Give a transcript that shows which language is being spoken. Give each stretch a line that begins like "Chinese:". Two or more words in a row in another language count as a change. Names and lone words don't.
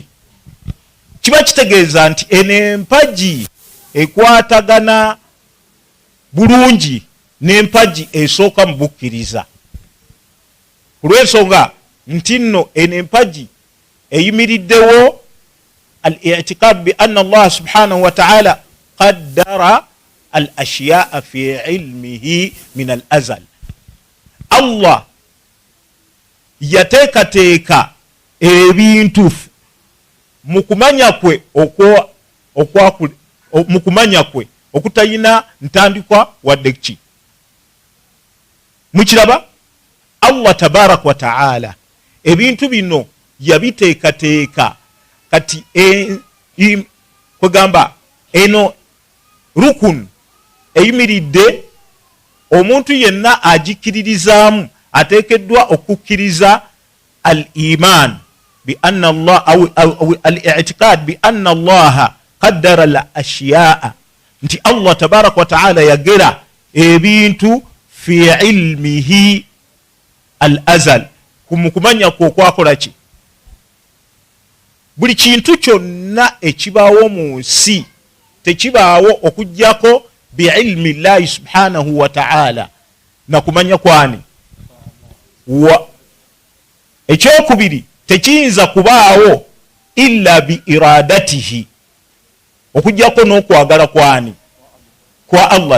Ganda: Kiba kitegeeza nti eno empaji ekwatagana bulungi n'empaji esooka mu bukkiriza. Ku lw'ensonga nti nno eno empaji eyimiriddewo
Arabic: الاعتقاد بأن الله سبحانه وتعالى قدر الأشياء في علمه من الأزل.
Ganda: Allah yateekateeka ebintu mu kumanya kwe mu kumanya kwe okutayina ntandikwa wadde ki. Mukiraba? Allah
Arabic: تبارك وتعالى
Ganda: ebintu bino yabiteekateeka kati kwegamba eno rukun eyimiridde, omuntu yenna agikiririzaamu ateekeddwa okukkiriza
Arabic: الإيمان بأن الله أو الاعتقاد بأن الله قدر الأشياء,
Ganda: nti Allah
Arabic: تبارك وتعالى
Ganda: yagera ebintu
Arabic: في علمه الأزل,
Ganda: kumanya kwo okwakola ki. Buli kintu kyonna ekibaawo mu nsi tekibaawo okujjako
Arabic: بعلم الله سبحانه وتعالى,
Ganda: nakumanya kwani ekyokubiri tekiyinza kubaawo
Arabic: إلا بإرادته,
Ganda: okujjako n'okwagala kwani kwa Allah.